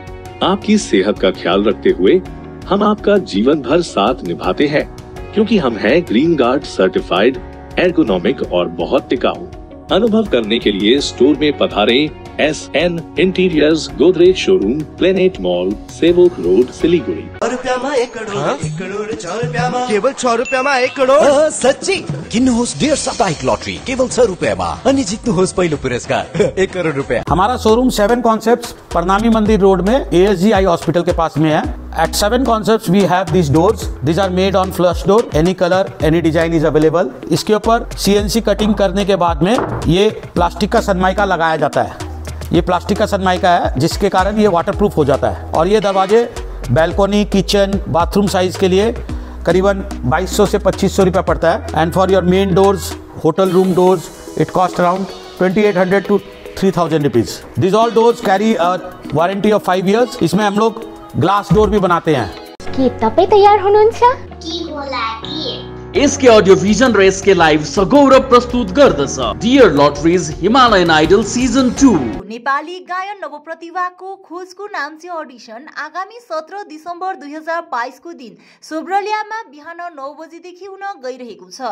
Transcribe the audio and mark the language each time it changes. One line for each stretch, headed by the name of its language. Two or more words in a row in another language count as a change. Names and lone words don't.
Hindi: आपकी सेहत का ख्याल रखते हुए हम आपका जीवन भर साथ निभाते हैं, क्योंकि हम हैं
English: Green Guard certified,
Hindi: एर्गोनॉमिक और बहुत टिकाऊ। अनुभव करने के लिए स्टोर में पधारें। SN इंटीरियर्स, गोदरेज शोरूम, प्लेनेट मॉल, सेवोक रोड, सिलीगुड़ी।
Nepali: 1 करोड 6 रुपैयाँमा केवल 6 रुपैयाँमा 1 करोड। सच्ची किन्नुहोस् डेढ साप्ताहिक लटरी केवल 6 रुपैयाँमा अनि जित्नुहोस् पहिलो पुरस्कार 1 करोड रुपैयाँ।
Hindi: हमारा शोरूम 7 कॉन्सेप्ट्स, प्रणामी मंदिर रोड में, ASGI हॉस्पिटल के पास में है।
English: At 7 concepts we have these doors. These are made on flush door. Any color, any design is available.
Hindi: इसके ऊपर CNC कटिंग करने के बाद में ये प्लास्टिक का सनमाइका लगाया जाता है। ये प्लास्टिक का सनमाइका है, जिसके कारण ये वाटरप्रूफ हो जाता है। और ये दरवाजे
English: balcony, kitchen, bathroom size
Hindi: के लिए करीबन 2200 से 2500 रुपया पड़ता है।
English: and for your main doors, hotel room doors, it cost around 2800 to 3000 rupees. this all doors carry a warranty of 5 years.
Hindi: इसमें हम लोग
English: glass door
Hindi: भी बनाते हैं।
Nepali: के तपाई तयार हुनुहुन्छ? एसके ऑडियो विजन र एसके लाइभ सगौरव प्रस्तुत गर्दछ डियर लटरिज हिमालयन आइडल सिजन 2। नेपाली गायन नवप्रतिभाको खोजको नाम्ची अडिसन आगामी 17 दिसम्बर 2022 को दिन सोब्रलियामा बिहान 9 बजेदेखि हुन गइरहेको छ।